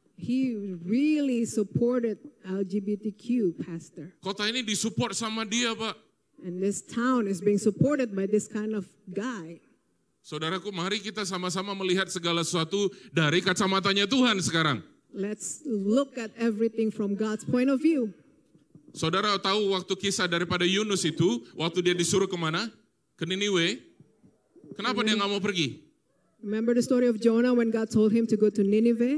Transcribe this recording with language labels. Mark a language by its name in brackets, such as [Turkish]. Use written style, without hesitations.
[English] He really supported LGBTQ, Pastor. [Indonesian] Kota ini disupport sama dia, Pak. [English] And this town is being supported by this kind of guy. [Indonesian] Saudaraku, mari kita sama-sama melihat segala sesuatu dari kacamatanya Tuhan sekarang. [English] Let's look at everything from God's point of view. [Indonesian] Saudara tahu waktu kisah daripada Yunus itu, waktu dia disuruh kemana? Ke Niniwe. Kenapa dia nggak mau pergi? [English] Remember the story of Jonah when God told him to go to Nineveh?